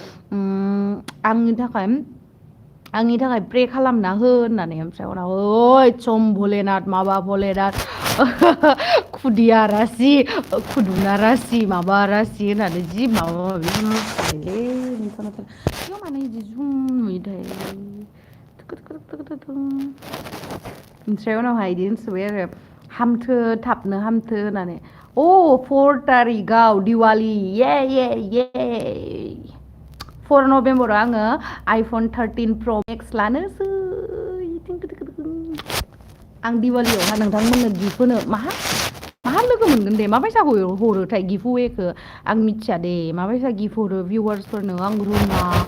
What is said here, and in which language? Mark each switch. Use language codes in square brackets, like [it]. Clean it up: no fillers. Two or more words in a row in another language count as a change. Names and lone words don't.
[brx] आंनि थाखाय प्रे खालामना हो होननानै ओमफ्राय उनाव ओइ सम भलेनाथ माबा भलेनाथ खुदिया रासि खुदुना रासि माबा रासि होननानै जि माबा माबि होनहरसोबायलै बेयाव मानो बिदि जुम नुयोथाय ओमफ्राय उनावहाय बिदि होनसोबाय आरो हामथो थाबनो हामथो होननानै 4 थारिखआव दिवाली ये ये ये 4 नभेम्बराव आङो आइफन 13 प्र मेक्स लानोसै आं दिवालियावहा नोंथांमोननो गिफ्ट होनो माहा लोगो मोनगोन दे माबायसा हरोथाय गिफ्ट वेखौ आं मिथिया दे माबायसा गिफ्ट हरो भिउवार्सफोरनो आं रोङा